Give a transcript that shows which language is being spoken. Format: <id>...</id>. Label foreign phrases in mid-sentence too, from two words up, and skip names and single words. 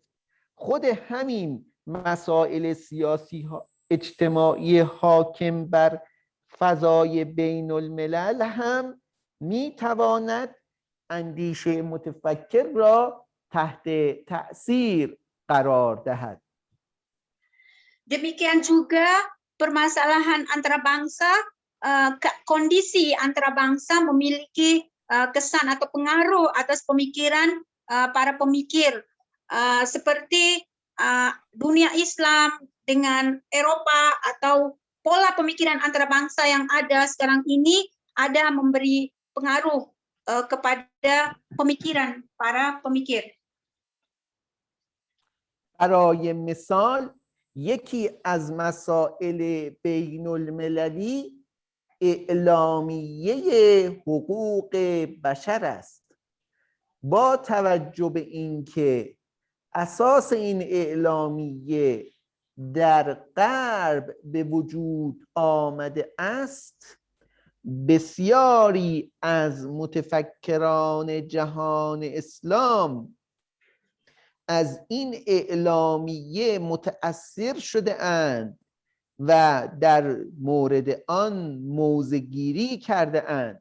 <fa>خود همین مسائل سیاسی اجتماعی حاکم بر فضای بین الملل هم میتواند اندیشه متفکر را تحت تأثیر قرار دهد.</fa> <ms>Demikian juga permasalahan antara bangsa, kondisi antara bangsa memiliki kesan atau pengaruh atas pemikiran para pemikir, seperti dunia Islam dengan Eropa atau pola pemikiran antara bangsa yang ada sekarang ini ada memberi pengaruh kepada pemikiran para pemikir.</ms> <fa>برای مثال یکی از مسائل بین المللی اعلامیه حقوق بشر است. با توجه به اینکه اساس این اعلامیه در غرب به وجود آمده است، بسیاری از متفکران جهان اسلام از این اعلامیه متأثر شده اند و در مورد آن موضع‌گیری کرده اند.</fa>